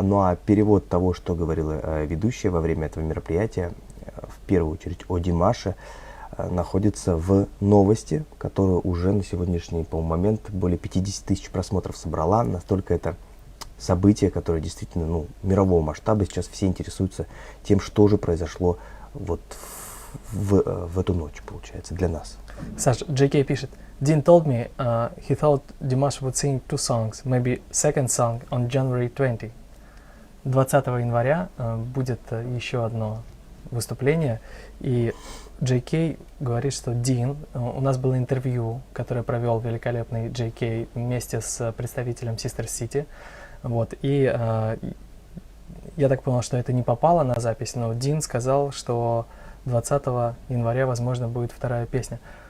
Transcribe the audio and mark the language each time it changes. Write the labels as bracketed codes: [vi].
[ru] Ну а перевод того, что говорила ведущая во время этого мероприятия, в первую очередь о Димаше, находится в новости, которая уже на сегодняшний, по-моему, момент более 50 тысяч просмотров собрала. Настолько это событие, которое действительно, ну, мирового масштаба. Сейчас все интересуются тем, что же произошло вот в эту ночь, получается, для нас. Саш, JK пишет: [en] Dean told me he thought Dimash would sing 2 songs, maybe second song on January 20. [ru] 20 января будет еще одно выступление, и JK говорит, что Дин, у нас было интервью, которое провел великолепный JK вместе с представителем Sister City, вот, и я так понял, что это не попало на запись, но Дин сказал, что 20 января, возможно, будет вторая песня.